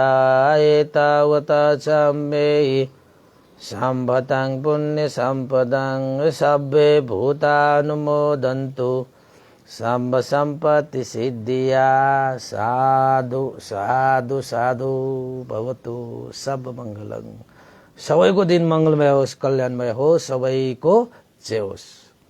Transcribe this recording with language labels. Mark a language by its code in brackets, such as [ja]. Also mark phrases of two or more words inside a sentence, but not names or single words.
[pi] एतावता चम्मेहि सम्पतं पुण्य सम्पदं सब्बे भूतानुमोदन्तु सम्ब सम्पत्ति सिद्धिया। साधु साधु साधु भवतु सब मङ्गलम्। [ne] सबैको दिन मङ्गलमय होस्, कल्याणमय होस्, सबैको जय होस्।